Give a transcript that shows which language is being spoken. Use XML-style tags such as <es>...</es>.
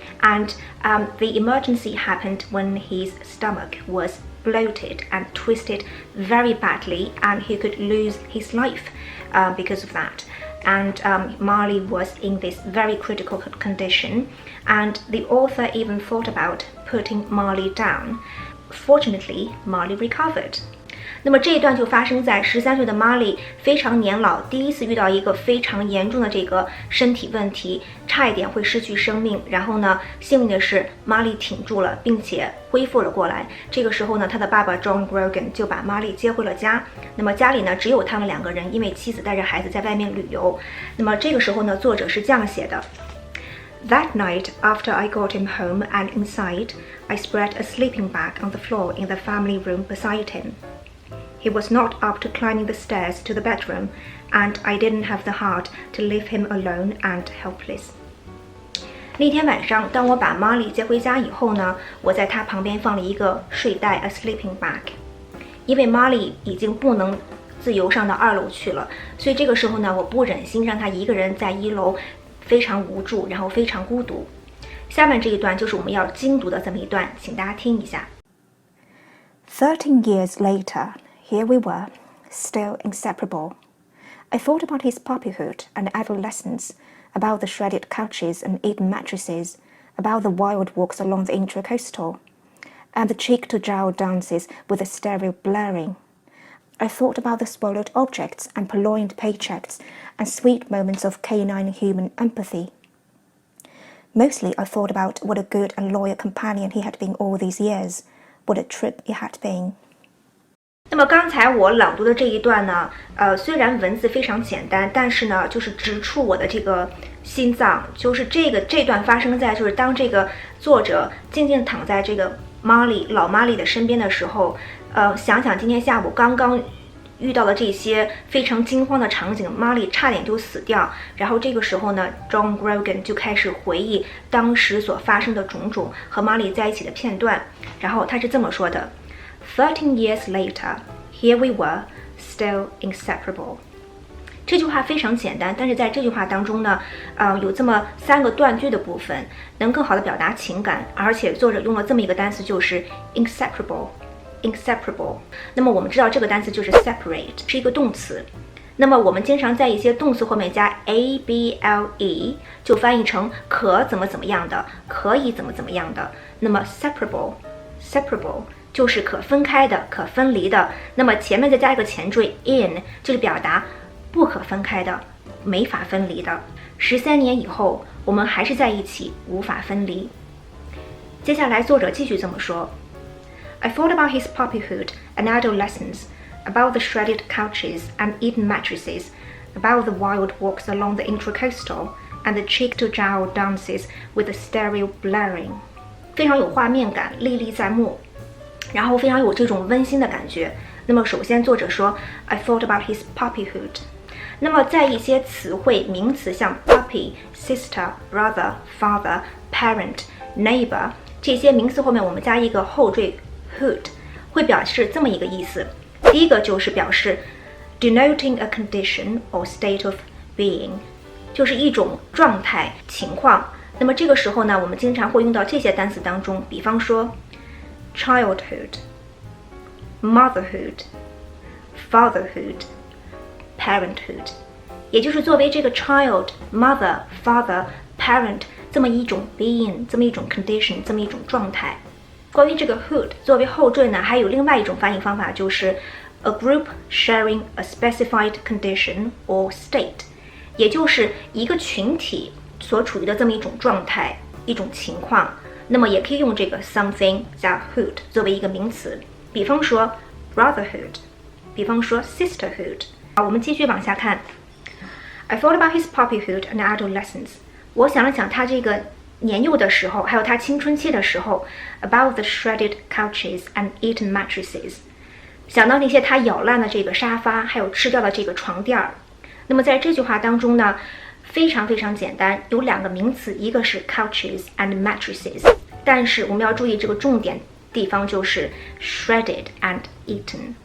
<en>And the emergency happened when his stomach was bloated and twisted very badly, and he could lose his life because of that. And Marley was in this very critical condition, and the author even thought about putting Marley down. Fortunately, Marley recovered.</en> <zh>那么这一段就发生在13岁的 Marley 非常年老，第一次遇到一个非常严重的这个身体问题，差一点会失去生命。然后呢，幸运的是 Marley 挺住了，并且恢复了过来。这个时候呢，他的爸爸 John Grogan 就把 Marley 接回了家。那么家里呢，只有他们两个人，因为妻子带着孩子在外面旅游。那么这个时候呢，作者是这样写的。</zh> <en>That night, after I got him home and inside, I spread a sleeping bag on the floor in the family room beside him. He was not up to climbing the stairs to the bedroom, and I didn't have the heart to leave him alone and helpless.</en> <zh>那天晚上，当我把 Marley 接回家以后呢，我在他旁边放了一个睡袋 ，</zh> <en>a sleeping bag，</en> <zh>因为 Marley 已经不能自由上到2楼去了，所以这个时候呢，我不忍心让他一个人在1楼。非常无助，然后非常孤独。下面这一段就是我们要精读的这么一段，请大家听一下。</zh> <en>13 years later, here we were, still inseparable. I thought about his puppyhood and adolescence, about the shredded couches and eaten mattresses, about the wild walks along the intracoastal, and the cheek-to-jowl dances with the stereo blaring. I thought about the swallowed objects and purloined paychecks and sweet moments of canine human empathy. Mostly I thought about what a good and loyal companion he had been all these years, what a trip it had been.</en> <zh>那么刚才我朗读的这一段呢，虽然文字非常简单，但是呢，就是直触我的这个心脏。就是这段发生在就是当这个作者静静躺在这个老 Marley 的身边的时候，想想今天下午刚刚遇到的这些非常惊慌的场景 ，Marley 差点就死掉。然后这个时候呢 ，John Grogan 就开始回忆当时所发生的种种和 Marley 在一起的片段。然后他是这么说的</zh> <en>：13 years later, here we were, still inseparable.</en> <zh>这句话非常简单，但是在这句话当中呢，有这么3个断句的部分，能更好的表达情感，而且作者用了这么一个单词，就是 inseparable。那么我们知道这个单词就是 separate， 是一个动词。那么我们经常在一些动词后面加 able， 就翻译成可怎么怎么样的，可以怎么怎么样的。那么 separable 就是可分开的，可分离的。那么前面再加一个前缀 in， 就是表达不可分开的，没法分离的。 13年以后，我们还是在一起，无法分离。接下来作者继续这么说</zh> <en>I thought about his puppyhood and adolescence, about the shredded couches and eaten mattresses, about the wild walks along the intracoastal, and the cheek-to-jowl dances with the stereo blaring.</en> <zh>非常有画面感，历历在目，然后非常有这种温馨的感觉。那么首先作者说</zh> <en>I thought about his puppyhood。</en> <zh>那么在一些词汇名词像 puppy、sister、brother、father、parent、neighbor 这些名词后面我们加一个后缀 hood， 会表示这么一个意思。第一个就是表示</zh> <en>denoting a condition or state of being，</en> <zh>就是一种状态情况。那么这个时候呢，我们经常会用到这些单词当中，比方说 childhood、motherhood、fatherhood。parenthood， 也就是作为这个 child、mother、father、parent 这么一种 being， 这么一种 condition， 这么一种状态。关于这个 who 作为后缀呢，还有另外一种发音方法，就是</zh> <en>a group sharing a specified condition or state，</en> <zh>也就是一个群体所处于的这么一种状态、一种情况。那么也可以用这个 something 加 hood 作为一个名词，比方说 brotherhood， 比方说 sisterhood。好，我们继续往下看。</zh> <en>I thought about his puppyhood and adolescence。</en> <zh>我想了想他这个年幼的时候，还有他青春期的时候 ，</zh> <en>about the shredded couches and eaten mattresses，</en> <zh>想到那些他咬烂的这个沙发，还有吃掉的这个床垫儿。那么在这句话当中呢，非常非常简单，有两个名词，一个是</zh> <en>couches and mattresses，</en> <zh>但是我们要注意这个重点地方就是</zh> <en>shredded and eaten。</en>